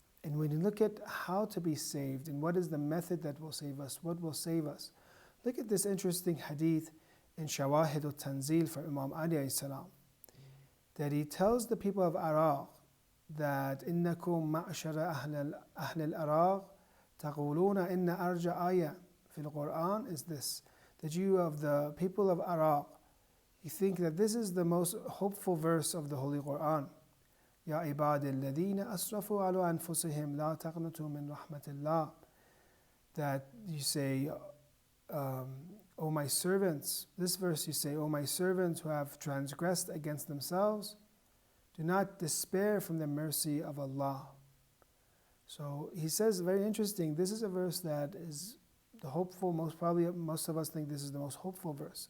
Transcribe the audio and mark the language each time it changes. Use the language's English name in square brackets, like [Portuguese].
[English] And when you look at how to be saved and what is the method that will save us, what will save us, look at this interesting hadith in Shawahid al-Tanzil for Imam Ali alayhi salam, that he tells the people of Iraq that [Arabic] إنكم معشر أهل العراق تقولون إن أرجى آية في القرآن [English] is this, that you of the people of Iraq, you think that this is the most hopeful verse of the Holy Quran. [Arabic] يا عباد الذين أسرفوا على أنفسهم لا تقنطوا من رحمة الله. [English] That you say, O my servants, this verse you say, O my servants who have transgressed against themselves, do not despair from the mercy of Allah. So he says, very interesting, this is a verse that is the hopeful, most of us think this is the most hopeful verse.